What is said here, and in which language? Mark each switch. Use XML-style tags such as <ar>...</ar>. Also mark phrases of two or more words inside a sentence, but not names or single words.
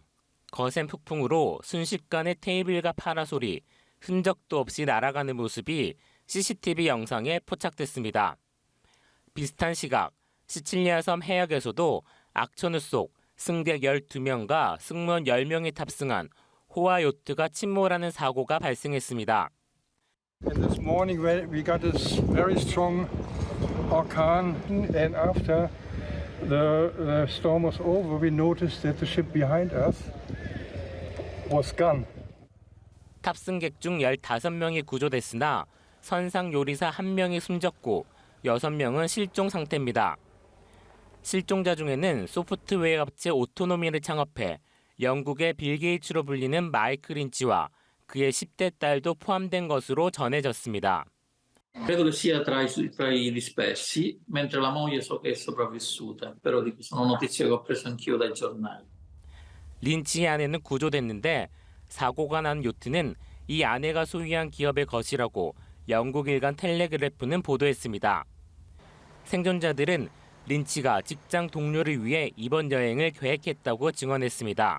<ko>거센 폭풍으로 순식간에 테이블과 파라솔이 흔적도 없이 날아가는 모습이 CCTV 영상에 포착됐습니다. 비슷한 시각 시칠리아 섬 해역에서도 악천후 속 승객 12명과 승무원 10명이 탑승한 호화 요트가 침몰하는 사고가 발생했습니다.</ko> <en>And this morning we got this very strong orkan, and after the storm was over, we noticed that the ship behind us was gone.</en> <ko>탑승객 중 15명이 구조됐으나 선상 요리사 1명이 숨졌고 6명은 실종 상태입니다. 실종자 중에는 소프트웨어 업체 오토노미를 창업해 영국의 빌 게이츠로 불리는 마이클 린치와 그의 10대 딸도 포함된 것으로 전해졌습니다.</ko> <it>Credo che sia tra i dispersi, mentre la moglie so che è sopravvissuta, però sono notizie che ho preso anch'io dai giornali.</it> <ko>린치의 아내는 구조됐는데 사고가 난 요트는 이 아내가 소유한 기업의 것이라고 영국 일간 텔레그래프는 보도했습니다. 생존자들은 린치가 직장 동료를 위해 이번 여행을 계획했다고 증언했습니다.</ko>